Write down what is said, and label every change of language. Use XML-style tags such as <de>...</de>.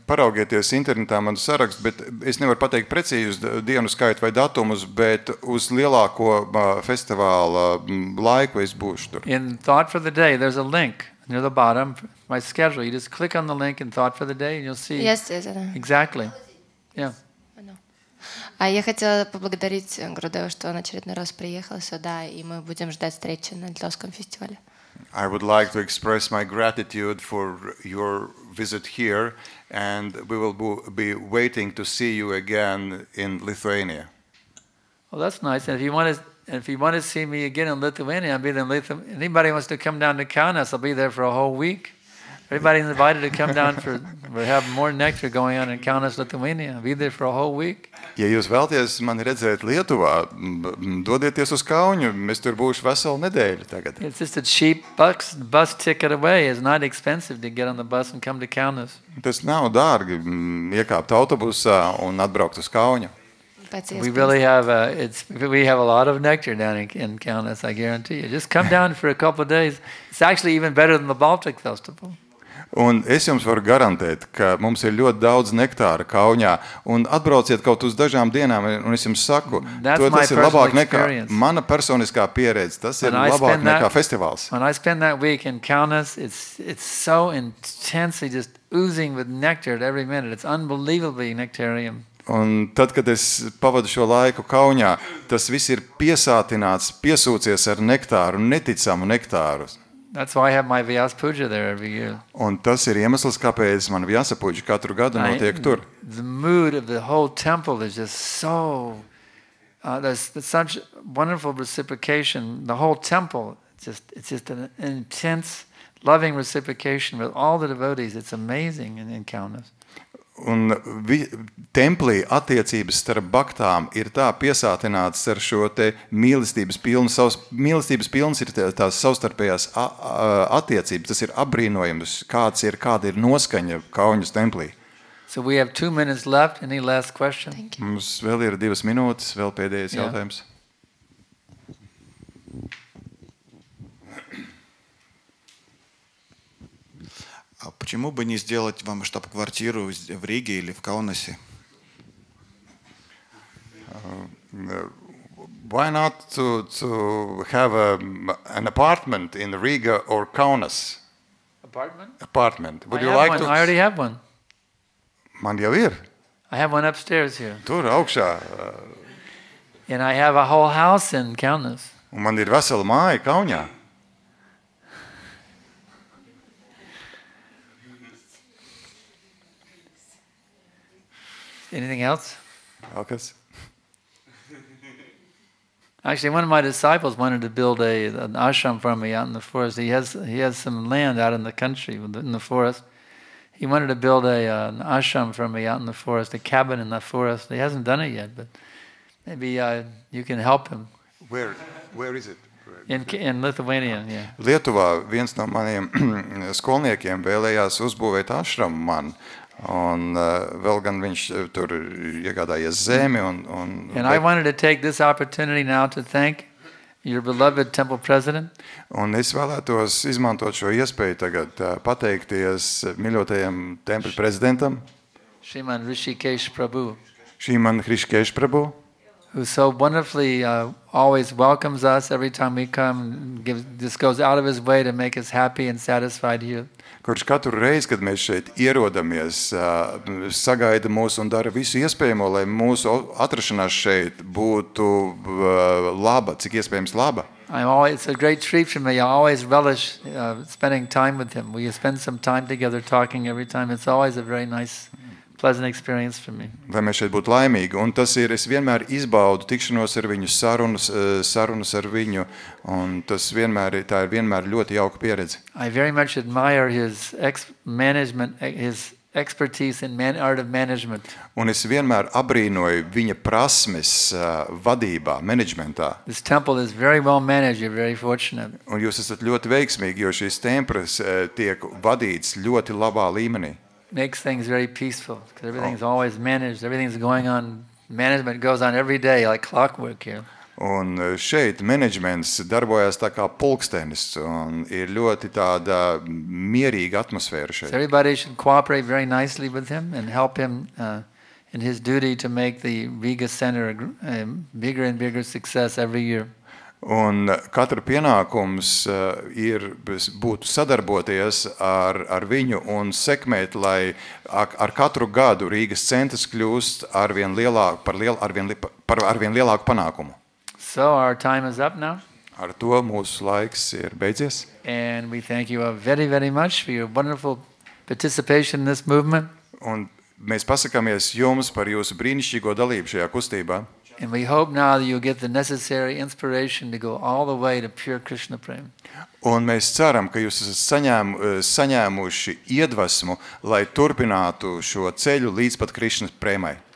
<lv>Paraugieties internetā manu sarakstu, bet es nevaru pateikt precīzi dienu skaitu vai datumus, bet uz lielāko festivāla laiku es būšu tur.</lv> <en>In Thought for the Day, there's a link near the bottom. My schedule. You just click on the link in Thought for the Day, and you'll see Yes. exactly. Yeah.</en> <ru>Я хотела поблагодарить Гурудева, что он очередной раз приехал сюда, и мы будем ждать встречи на литовском фестивале.</ru> <en>I would like to express my gratitude for your visit here, and we will be waiting to see you again in Lithuania. Well, that's nice. And if you want to see me again in Lithuania, I'll be there in Lithuania. Anybody wants to come down to Kaunas, I'll be there for a whole week. Everybody's invited to come down we have more nectar going on in Kaunas, Lithuania. I'll be there for a whole week.</en> <lv>Ja jūs vēlaties mani redzēt Lietuvā, dodieties uz Kaunu, es tur būšu veselu nedēļu tagad.</lv> <en>It's just a cheap bus ticket away. It's not expensive to get on the bus and come to Kaunas.</en> <lv>Tas nav dārgi iekāpt autobusā un atbraukt uz Kaunu.</lv> <en>We really have we have a lot of nectar down in Kaunas, I guarantee you. Just come down for a couple of days. It's actually even better than the Baltic Festival.</en> <lv>Un es jums varu garantēt, ka mums ir ļoti daudz nektāra Kaunijā, un atbrauciet kaut uz dažām dienām, un es jums saku, tas ir labāk nekā mana personiskā pieredze, tas ir labāk nekā festivāls.</lv> <en>When I spend that week in Kaunas, it's so intensely just oozing with nectar at every minute. It's unbelievably nectarium.</en> <lv>Un tad, kad es pavadu šo laiku Kaunijā, tas viss ir piesātināts, piesūcies ar nektāru, neticamu nektāru.</lv> <en>That's why I have my Vyasa Puja there every year.</en> <lv>Un tas ir iemesls, kāpēc man Vyasa Puja katru gadu notiek tur.</lv> <en>The mood of the whole temple is just so... there's such wonderful reciprocation. The whole temple, it's just an intense, loving reciprocation with all the devotees. It's amazing in Kaunas.</en> <lv>Un templī attiecības starp baktām ir tā piesātināts ar šo te mīlestības pilnas ir tās savstarpējās attiecības. Tas ir apbrīnojams, kāda ir noskaņa Kaunas templī.</lv> <en>So we have 2 minutes left. Any last question?</en> <lv>Mums vēl ir 2 minūtes, vēl pēdējais jautājums.</lv> <ru>А почему бы не сделать вам штаб-квартиру в Риге или в Каунасе?</ru> <en>Why not to have an apartment in Riga or Kaunas? Apartment. Would you like to? I already have one.</en> <lv>Man jau ir.</lv> <en>I have one upstairs here.</en> <lv>Tur augšā.</lv> <en>And I have a whole house in Kaunas.</en> <lv>Un man ir vesela māja Kaunijā.</lv> <en>Anything else?</en> <lv>Vēl kas?</lv> <en>Actually, one of my disciples wanted to build an ashram for me out in the forest. He has some land out in the country, in the forest. He wanted to build an ashram for me out in the forest, a cabin in the forest. He hasn't done it yet, but maybe you can help him. Where is it? In Lithuania, yeah.</en> <lv>Lietuvā viens no maniem skolniekiem vēlējās uzbūvēt ašramu man. Un vēl gan viņš tur iegādājies zemi.</lv> <en>And I wanted to take this opportunity now to thank your beloved temple president.</en> <lv>Un es vēlētos izmantot šo iespēju tagad pateikties mīļotajam tempļa prezidentam,</lv> <en>Sriman Hrishikesh Prabhu, who so wonderfully always welcomes us every time we come, just goes out of his way to make us happy and satisfied here.</en> <lv>Kurš katru reizi, kad mēs šeit ierodamies, sagaida mūs un dara visu iespējamo, lai mūsu atrašanās šeit būtu laba, cik iespējams laba.</lv> <en>It's a great treat for me. I always relish spending time with him. We spend some time together talking every time. It's always a very nice, pleasant experience for me.</en> <lv>Lai mēs šeit būtu laimīgi, un tas ir, es vienmēr izbaudu tikšanos ar viņu, sarunas ar viņu, un tas vienmēr, tā ir vienmēr ļoti jauka pieredze.</lv> <en>I very much admire his his expertise in art of management.</en> <lv>Un es vienmēr abrīnoju viņa prasmes vadībā, menedžmentā.</lv> <en>This temple is very well managed. You're very fortunate.</en> <lv>Un jūs esat ļoti veiksmīgi, jo šīs templis tiek vadīts ļoti labā līmenī.</lv> <en>Makes things very peaceful because everything's always managed. Everything's going on. Management goes on every day like clockwork here.</en> <lv>Un šeit menedžments darbojas tā kā pulkstenis un ir ļoti tāda mierīga atmosfēra šeit.</lv> <en>So everybody should cooperate very nicely with him and help him in his duty to make the Riga Center a bigger and bigger success every year.</en> <lv>Un katra pienākums ir būtu sadarboties ar viņu un sekmēt, lai ar katru gadu Rīgas centrs kļūst arvien lielāku panākumu.</lv> <en>So our time is up now.</en> <lv>Ar to mūsu laiks ir beidzies.</lv> <en>And we thank you very, very much for your wonderful participation in this movement.</en> <lv>Un mēs pasakāmies jums par jūsu brīnišķīgo dalību šajā kustībā.</lv> <en>And we hope now that you'll get the necessary inspiration to go all the way to pure Krishna Prem.</en> <lv>Un mēs ceram, ka jūs esat saņēmuši iedvesmu, lai turpinātu šo ceļu līdz pat Krishna prēmai.</lv>